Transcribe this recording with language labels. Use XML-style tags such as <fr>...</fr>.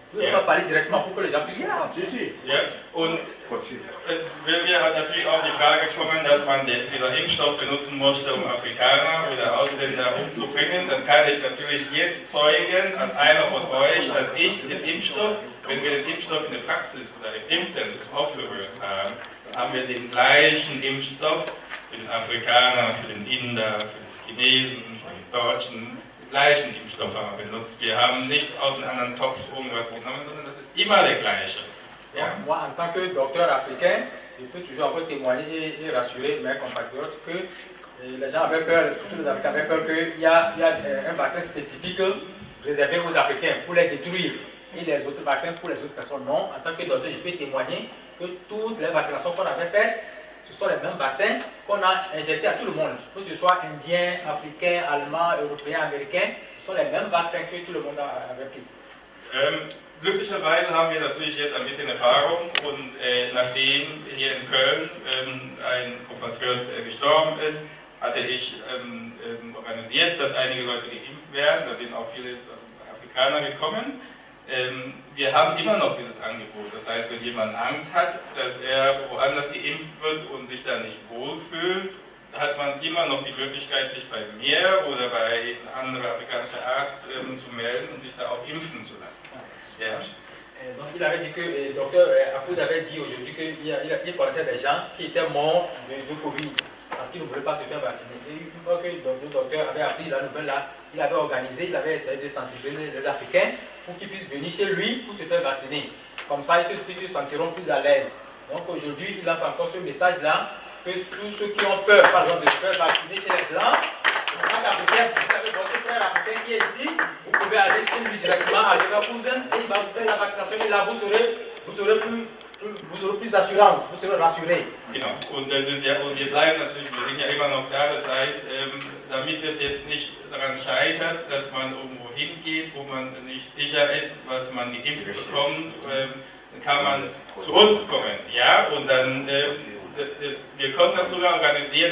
<fr>On va parler directement pour que les gens puissent comprendre.</fr> <de>Ja, und wenn wir hat natürlich auch die Frage kommen, dass man dieser Impfstoff benutzen musste, um Afrikaner oder Ausländer umzubringen, dann kann ich natürlich jetzt zeugen, als einer von euch, dass ich den Impfstoff, wenn wir den Impfstoff in der Praxis oder im Impfzentrum aufgerührt haben, haben wir den gleichen Impfstoff für den Afrikaner, für den Inder, für den Chinesen, für den Deutschen, den gleichen Impfstoff haben wir benutzt. Wir haben nicht aus einem anderen Topf irgendwas genommen, sondern das ist immer der gleiche. Ja.</de> <fr>Moi, en tant que docteur africain, je peux toujours encore témoigner et rassurer mes compatriotes que les gens avaient peur, surtout les Africains avaient peur qu'il y a un vaccin spécifique réservé aux Africains pour les détruire et les autres vaccins pour les autres personnes. Non, en tant que docteur, je peux témoigner que toutes les vaccinations qu'on avait faites, ce sont les mêmes vaccins qu'on a injectés à tout le monde, que ce soit indien, africain, allemand, européen, américain, ce sont les mêmes vaccins que tout le monde avait pris.</fr> <de>Glücklicherweise haben wir natürlich jetzt ein bisschen Erfahrung und nachdem hier in Köln ein Kompatriot gestorben ist, hatte ich organisiert, dass einige Leute geimpft werden. Da sind auch viele Afrikaner gekommen. Wir haben immer noch dieses Angebot. Das heißt, wenn jemand Angst hat, dass er woanders geimpft wird und sich da nicht wohlfühlt, hat man immer noch die Möglichkeit, sich bei mir oder bei einem anderen afrikanischen Arzt zu melden und sich da auch impfen zu lassen. Ja.</de> <fr>Donc il avait dit que, docteur Apoud avait dit aujourd'hui qu'il connaissait des gens qui étaient morts de Covid parce qu'ils ne voulaient pas se faire vacciner. Et une fois que le docteur avait appris la nouvelle là, il avait organisé, il avait essayé de sensibiliser les Africains pour qu'ils puissent venir chez lui pour se faire vacciner. Comme ça, ils se sentiront plus à l'aise. Donc aujourd'hui, il lance encore ce message là que tous ceux qui ont peur, par exemple, de se faire vacciner chez les Blancs, en tant qu'Africain, vous avez votre frère africain qui est ici, vous pouvez aller chez lui directement à Leverkusen et il va vous faire la vaccination et là vous aurez plus d'assurance, vous serez rassuré.</fr> <de>Genau, und das ist ja, und wir bleiben natürlich, wir sind ja immer noch da, das heißt, damit es jetzt nicht daran scheitert, dass man irgendwo hingeht, wo man nicht sicher ist, was man geimpft bekommt, dann kann man zu uns kommen, ja, und dann wir konnten das sogar organisieren.</de>